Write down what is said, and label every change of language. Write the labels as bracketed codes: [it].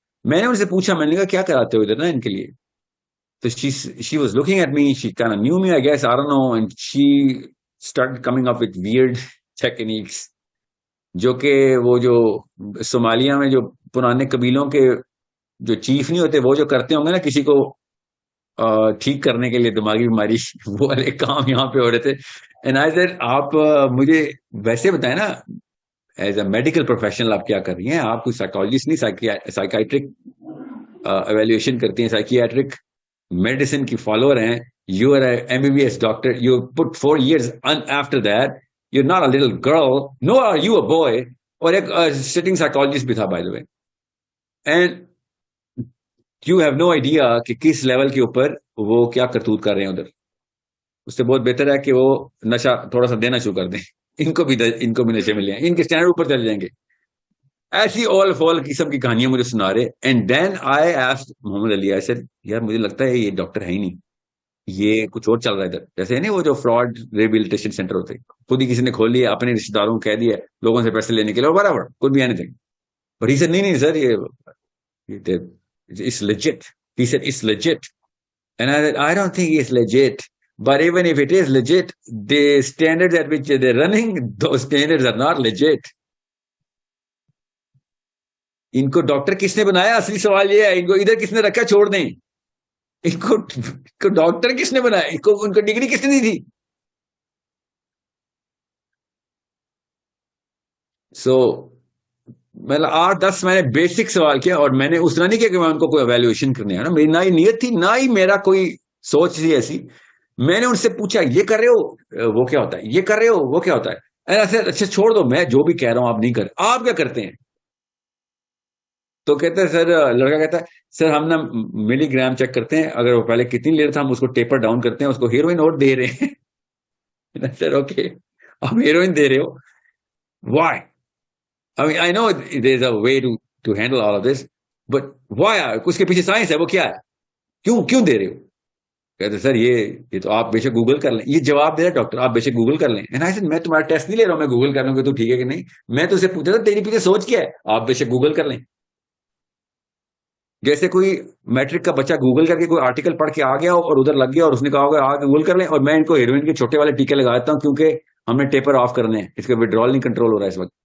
[ur] میں نے ان سے پوچھا, میں نے کہا کیا کراتے ہو ادھر نا ان کے لیے. تو [en] she was looking at me, she kind of knew me, I guess, I don't know, [ur] and she started coming up with weird techniques, جو کہ وہ جو صومالیہ میں جو پرانے قبیلوں کے جو چیف نہیں ہوتے, وہ جو کرتے ہوں گے نا کسی کو ٹھیک کرنے کے لیے دماغی بیماری, وہ والے کام یہاں پہ ہو رہے تھے. [en] and I said, [ur] آپ مجھے ویسے بتائیں نا, [en] as a medical professional [ur] آپ کیا کر رہی ہیں, آپ کوئی سائیکالوجسٹ نہیں, سائیکیٹرک ایویلویشن کرتی ہیں, سائیکیٹرک میڈیسن کی فالوور ہیں. [en] You are a MBBS doctor, you put 4 years after that, you're not a little girl, nor are you a boy. [ur] اور ایک سٹنگ سائیکالوجسٹ بھی تھا by the way, [en] and you have no idea [ur] کہ کس level کے اوپر وہ کیا کرتوت کر رہے ہیں ادھر. اس سے بہت بہتر ہے کہ وہ نشہ تھوڑا سا دینا شروع کر دیں, ان کو بھی نشے ملے ہیں, ان کے اسٹینڈرڈ اوپر چل جائیں گے. ایسی اول فول قسم کی کہانیاں مجھے سنا رہے. [en] and then I asked [ur] Muhammad Ali, [en] I said [ur] یار مجھے لگتا ہے یہ ڈاکٹر ہے ہی نہیں, یہ کچھ اور چل رہا ہے ادھر. جیسے نہیں وہ جو فراڈ ریہیبلیٹیشن سینٹر ہوتے, خود ہی کسی نے کھول لیا, اپنے رشتے داروں کو کہہ دیا لوگوں سے پیسے لینے کے لیے, برابر کوئی بھی any thing. [en] but he said [ur] نہیں سر, یہ [en] it's legit. He said it's legit, and I said I don't think it's legit. But even if it is legit, the standards at which they're running, those standards are not legit. [ur] ان کو doctor کس نے بنایا, اصلی سوال یہ ہے. ان کو ادھر کس نے رکھا, چھوڑ دیں. ان کو ڈاکٹر کس نے بنایا, ان کو ڈگری کس نے دی تھی. سو مطلب 8-10 میں نے بیسک سوال کیا, اور میں نے اس طرح نہیں کیا کہ میں ان کو کوئی ایویلویشن کرنے آیا نا, میری نہ ہی نیت تھی نہ ہی میرا کوئی سوچ تھی ایسی. میں نے ان سے پوچھا یہ کر رہے ہو وہ کیا ہوتا ہے, یہ کر رہے ہو وہ کیا ہوتا ہے. اچھا چھوڑ دو, میں جو بھی کہہ رہا ہوں آپ نہیں کر, آپ کیا کرتے ہیں. تو کہتا ہے سر, لڑکا کہتا ہے سر ہم نا ملی گرام چیک کرتے ہیں, اگر وہ پہلے کتنی لے رہا تھا ہم اس کو ٹیپر ڈاؤن کرتے ہیں, اس کو ہیروئن اور دے رہے ہیں. [en] sir okay, [ur] آپ ہیروئن دے رہے ہو, Y. [en] I mean, I know there's a way to handle all of this, but why? [ur] اس کے پیچھے سائنس ہے, وہ کیا ہے, کیوں دے رہے ہو. کہتے سر یہ تو آپ بے شک گوگل کر لیں. یہ جواب دے رہا ڈاکٹر, آپ بے شک گوگل کر لیں. میں تمہارا ٹیسٹ نہیں لے رہا ہوں, میں گوگل کر لوں کہ تو ٹھیک ہے کہ نہیں. میں تو اسے پوچھا تھا تیری پیچھے سوچ کیا ہے, آپ بے شک گوگل کر لیں. جیسے کوئی میٹرک کا بچہ گوگل کر کے کوئی آرٹیکل پڑھ کے آ گیا اور ادھر لگ گیا اور اس نے کہا ہوگا آ گوگل کر لیں, اور میں ان کو ہیروئن کے چھوٹے والے ٹیکے لگا دیتا ہوں کیونکہ ہم نے ٹیپر آف کرنے ہیں, اس کا وڈرال نہیں کنٹرول ہو رہا ہے اس وقت.